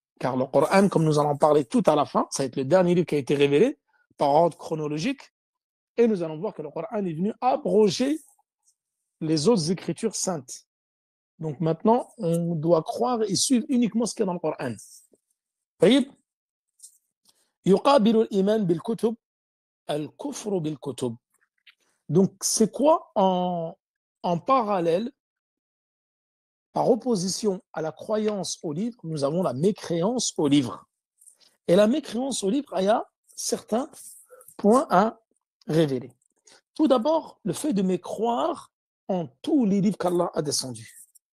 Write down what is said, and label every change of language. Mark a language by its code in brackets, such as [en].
[fr] Car le Coran, comme nous allons parler tout à la fin, ça va être le dernier livre qui a été révélé par ordre chronologique, et nous allons voir que le Coran est venu abroger les autres écritures saintes. Donc maintenant, on doit croire et suivre uniquement ce qu'il y a dans le Coran. [ar] طيب. يقابل الإيمان بالكتب الكفر بالكتب. [fr] Donc c'est quoi en parallèle, par opposition à la croyance au livre, nous avons la mécréance au livre. Et la mécréance au livre, il y a certains points à révéler. Tout d'abord, le fait de mécroire en tous les livres qu'Allah a descendus.